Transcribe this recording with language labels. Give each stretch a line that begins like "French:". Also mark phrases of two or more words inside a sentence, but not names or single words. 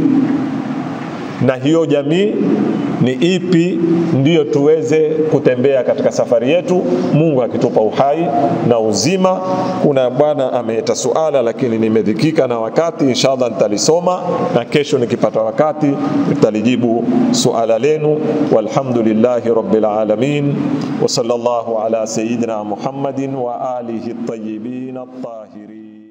Swahili: Na hiyo jamii ni ipi, ndiyo tuweze kutembea katika safari yetu, Mungu akitupa uhai na uzima. Kuna bwana ameleta suala, lakini nimedhikika na wakati, inshallah nitalisoma na kesho nikipata wakati nitalijibu suala lenu.
Arabic: والحمد لله رب العالمين وصلى الله على سيدنا محمد وعلى آله الطيبين الطاهرين.